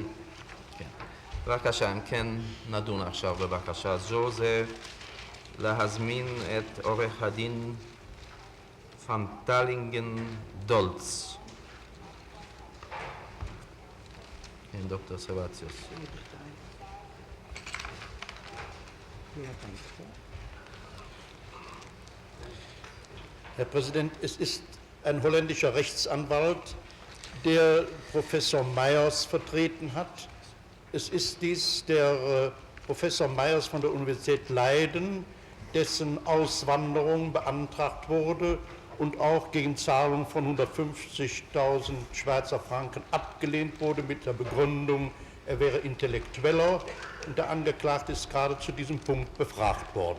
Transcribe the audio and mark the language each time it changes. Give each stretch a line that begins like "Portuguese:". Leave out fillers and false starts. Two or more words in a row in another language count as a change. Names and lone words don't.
Hebrew: בבקשה, אם כן נדון עכשיו בבקשה זו, זה להזמין את עורך הדין פנטלינגן דולץ. כן, דוקטור סרבציוס.
German: Herr Präsident, es ist ein holländischer Rechtsanwalt, der Professor Meyers vertreten hat. Es ist dies der Professor Meyers von der Universität Leiden, dessen Auswanderung beantragt wurde und auch gegen Zahlung von 150.000 Schweizer Franken abgelehnt wurde mit der Begründung, er wäre Intellektueller, und der Angeklagte ist gerade zu diesem Punkt befragt worden.